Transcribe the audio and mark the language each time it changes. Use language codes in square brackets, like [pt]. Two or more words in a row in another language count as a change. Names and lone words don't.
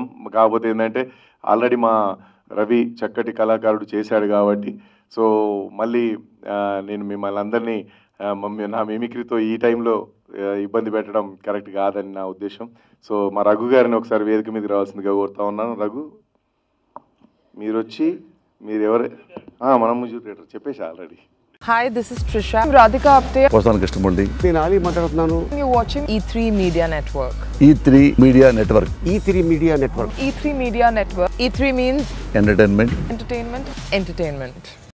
[te] కాకపోతే ఏంటంటే ఆల్రెడీ మా రవి చక్కటి కళాకారుడు చేశాడు కాబట్టి సో మళ్ళీ నేను మిమ్మల్ని అందరినీ నా మిమిక్రీతో ఈ టైంలో ఇబ్బంది పెట్టడం కరెక్ట్ కాదని నా ఉద్దేశం. సో మా రఘు గారిని ఒకసారి వేదిక మీదకి రావాల్సిందిగా కోరుతా ఉన్నాను. రఘు మీరు వచ్చి మీరు ఎవరు మనం చెప్పేసి ఆల్రెడీ. [en] Hi, this is Trisha. I'm Radhika Apte. [te] పోసాన కృష్ణమూర్తి. నేను ఆలీ మాట్లాడుతున్నాను. [en] You're watching E3 Media Network. E3 Media Network. E3 Media Network. E3 Media Network. E3 means Entertainment. entertainment.